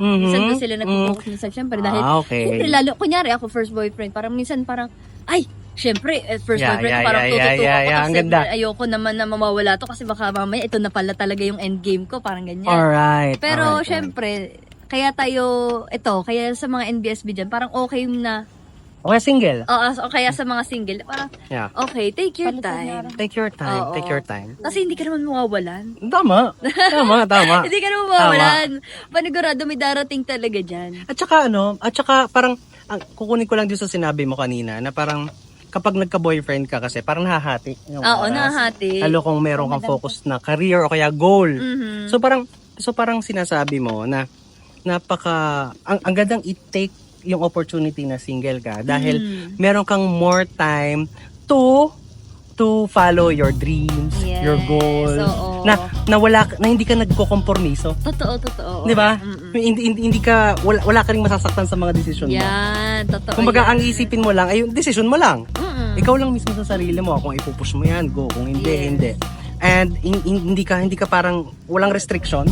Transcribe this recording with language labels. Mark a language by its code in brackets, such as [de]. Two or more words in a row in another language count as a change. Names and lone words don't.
[tl] Minsan doon sila nag-focus minsan syempre dahil syempre, lalo kunyari ako [en] first boyfriend, [tl] parang minsan parang syempre, [en] first boyfriend, [tl] parang tututukan ko ang kasi ganda. ayoko naman na mawawala to kasi baka mamaya ito na pala talaga yung endgame ko, parang ganyan. [en] Alright. [tl] Pero syempre, kaya kaya sa mga NBSB dyan, parang okay na. [en] Okay, single. [tl] Oo, kaya sa mga single, parang okay, [en] take your time. Take your time. [tl] Oo. [en] Take your time. [tl] Kasi hindi ka naman mawawalan. Tama. Hindi ka naman mawawalan. Panigurado may darating talaga dyan. At saka parang, kukunin ko lang dito sa sinabi mo kanina, na parang, kapag nagka-boyfriend ka kasi, parang nahahati. Oo, nahahati. Lalo kung meron kang focus na career o kaya goal. So parang sinasabi mo na, ang gandang i-take yung opportunity na single ka dahil meron kang [en] more time to to follow your dreams, Yes, your goals. [tl] oo. Na hindi ka nagko-kompormiso. Totoo. 'Di ba? Hindi ka wala ka ring masasaktan sa mga desisyon mo. Yan, totoo. Kumbaga, yan. ang isipin mo lang ay yung decision mo lang. Mm-mm. Ikaw lang mismo sa sarili mo kung ipupush mo 'yan, go. Kung hindi, [en] Yes. [tl] hindi. And hindi ka parang walang restrictions.